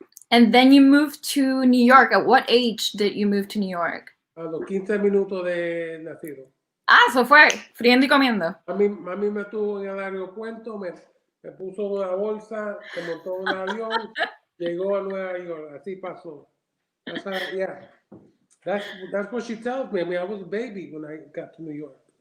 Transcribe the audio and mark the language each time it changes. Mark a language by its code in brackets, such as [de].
[en] And then you moved to New York. At what age did you move to New York? [es] A los 15 minutos de nacido. Eso fue, friendo y comiendo. Mami me tuvo en el aeropuerto, me puso una bolsa, se montó en un avión, llegó a Nueva York. Así pasó. [en] That's how, yeah. That's what she tells me. I mean, I was a baby when I got to New York.